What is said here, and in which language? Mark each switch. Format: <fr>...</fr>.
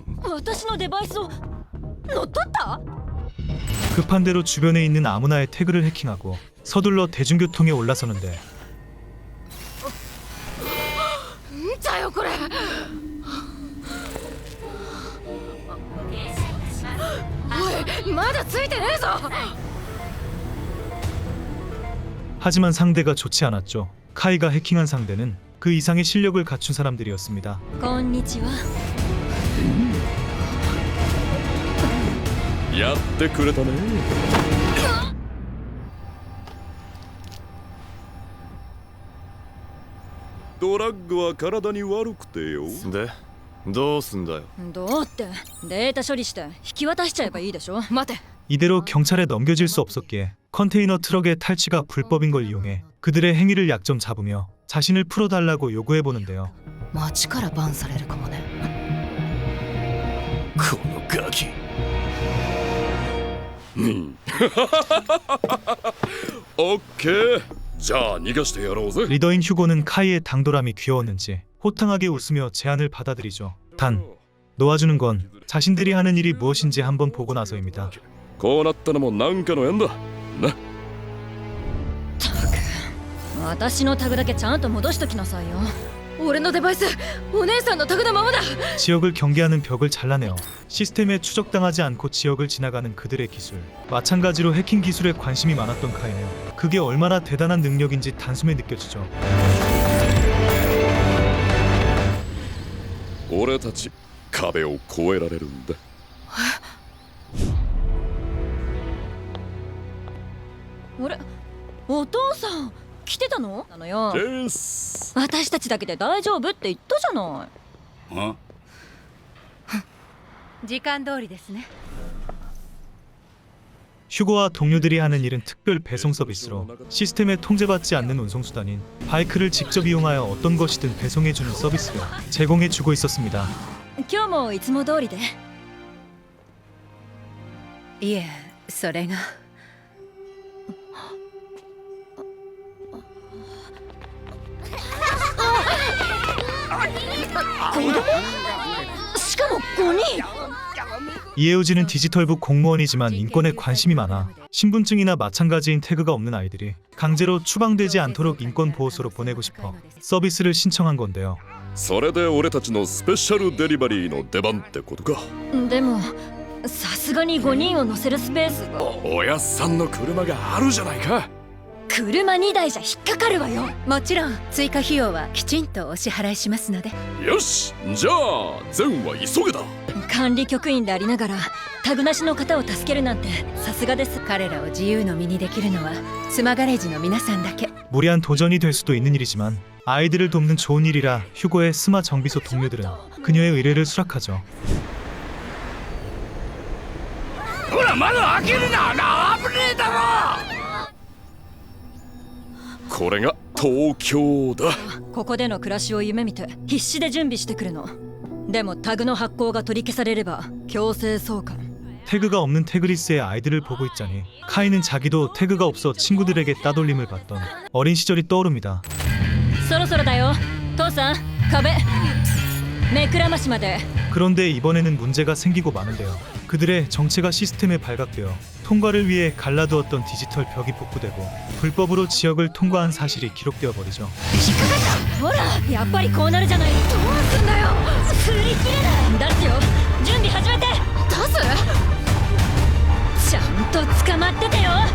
<ja>私のデバイスを乗っ取った。</ja> <ko>급한 대로 주변에 있는 아무나의 태그를 해킹하고 서둘러 대중교통에 올라서는데,</ko> <ja>んだよこれ。おい、まだついてねえぞ。</ja> <ko>하지만 상대가 좋지 않았죠. 카이가 해킹한 상대는 그 이상의 실력을 갖춘 사람들이었습니다.</ko> <ja>こんにちは。やってくれたね。ドラッグは体に悪くてよ。で、どうすんだよ。どうってデータ処理して引き渡しちゃえばいいでしょ。待て。</ja> <ko>이대로 경찰에 넘겨질 수 없었기에 컨테이너 트럭의 탈취가 불법인 걸 이용해 그들의 행위를 약점 잡으며 자신을 풀어달라고 요구해보는데요.</ko> <ja>町からバンされるかもね。このガキ。オッケー。じゃあ逃がしてやろうぜ。</ja> <ko>리더인 휴고는 카이의 당돌함이 귀여웠는지 호탕하게 웃으며 제안을 받아들이죠. 단 놓아주는 건 자신들이 하는 일이 무엇인지 한번 보고 나서입니다.</ko> <ja>こうなったのもなんかの縁だな。私のタグだけちゃんと戻しときなさいよ。俺のデバイスお姉さんのタグのままだ。</ja> <ko>지역을 경계하는 벽을 잘라내어 시스템에 추적당하지 않고 지역을 지나가는 그들의 기술. 마찬가지로 해킹 기술에 관심이 많았던 카이는 그게 얼마나 대단한 능력인지 단숨에 느껴지죠.</ko> <ja>俺たち壁を越えられるんだ。あれ、お父さん来てたの？なのよ。です私たちだけで大丈夫って言ったじゃない。時間通りですね。</ja> <ko>휴고와 동료들이 하는 일은 특별 배송 서비스로 시스템에 통제받지 않는 운송수단인 바이크를 직접 이용하여 어떤 것이든 배송해주는 서비스를 제공해주고 있었습니다.</ko> <ja>今日もいつも通りで。いえ、それがしかも5人。</ja> <ko>이에우지는 디지털북 공무원이지만 인권에 관심이 많아 신분증이나 마찬가지인 태그가 없는 아이들이 강제로 추방되지 않도록 인권보호소로 보내고 싶어 서비스를 신청한 건데요.</ko> <ja>それで俺たちのスペシャルデリバリーの出番ってことか。でもさすがに5人を乗せるスペースが。おやっさんの車があるじゃないか。車2台じゃ引っかかるわよ。もちろん追加費用はきちんとお支払いしますので。よし、じゃあ善は急げだ。管理局員でありながらタグなしの方を助けるなんてさすがです。彼らを自由の身にできるのは妻ガレージの皆さんだけ。</ja> <ko>무리한 도전이 될 수도 있는 일이지만 아이들을 돕는 좋은 일이라 휴고의 스마 정비소 동료들은 그녀의 의뢰를 수락하죠.</ko> <ja>ほら窓開けるな。危ねえだろ。これが東京だ。ここでの暮らしを夢見て必死で準備してくるの。でもタグの発行が取り消されれば強制送還。</ja> <ko>태그가 없는 태그리스의 아이들을 보고 있자니 카이는 자기도 태그가 없어 친구들에게 따돌림을 받던 어린 시절이 떠오릅니다.</ko> <ja>そろそろだよ。父さん壁目くらましまで。</ja> <ko>그런데 이번에는 문제가 생기고 마는데요. 그들의 정체가 시스템에 발각되어 통과를 위해 갈라두었던 디지털 벽이 복구되고 불법으로 지역을 통과한 사실이 기록되어 버리죠.</ko> <ja>ほらやっぱりこうなるじゃない。どうすんだよ。振り切れない。出すよ。準備始めて。出す。ちゃんと捕まっててよ。</ja>